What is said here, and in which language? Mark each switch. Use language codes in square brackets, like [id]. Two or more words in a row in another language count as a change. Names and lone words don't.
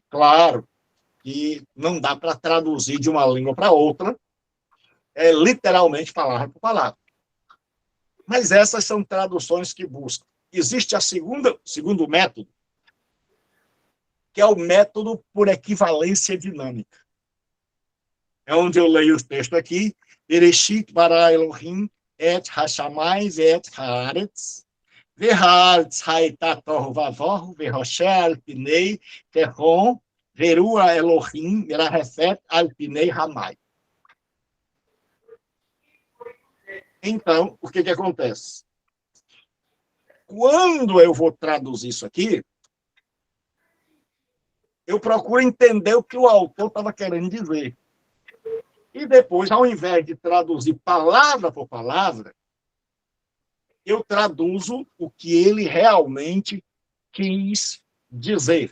[pt] Claro que não dá para traduzir de uma língua para outra, literalmente palavra por palavra. Mas essas são traduções que buscam. Existe segundo método, que é o método por equivalência dinâmica. É onde eu leio o texto aqui, [he] בראשית ברא אלהים את השמים ואת הארץ, והארץ היתה תהו ובהו, וחשך על פני תהום, ורוח אלהים מרחפת על פני המים. [pt] Então, o que acontece? Quando eu vou traduzir isso aqui, eu procuro entender o que o autor estava querendo dizer. E depois, ao invés de traduzir palavra por palavra, eu traduzo o que ele realmente quis dizer.